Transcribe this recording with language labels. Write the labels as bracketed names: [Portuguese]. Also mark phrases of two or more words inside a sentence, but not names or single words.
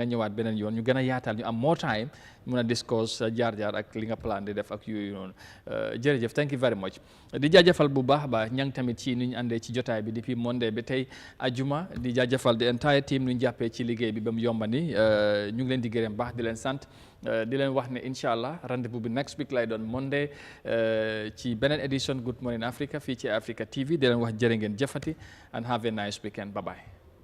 [Wolof] ñëwaat beneen yoon ñu gën a yaatal ñu am [English] more time [Wolof] mun a discuss jaar-jaar ak li nga plan di def ak yooyu noonu jërëjëf [English] thank you very much [Wolof] di jaajëfal bu baax a baax ñang tamit ci nu ñu àndee ci jotaay bi depuis Monday ba tey ajuma di jaajëfal [English] the entire team [Wolof] nu ñu jàppee ci liggéey bi ba mu yombani ñu ngi leen di gërëm baax di leen sant di leen wax ne incha allah rendez-vous bi [English] next week [Wolof] lay doon Monday ci beneen edition Good Morning Africa fii ci Eyeafrica TV di leen wax jërë ngeen jëfati [English] and have a nice weekend bye bye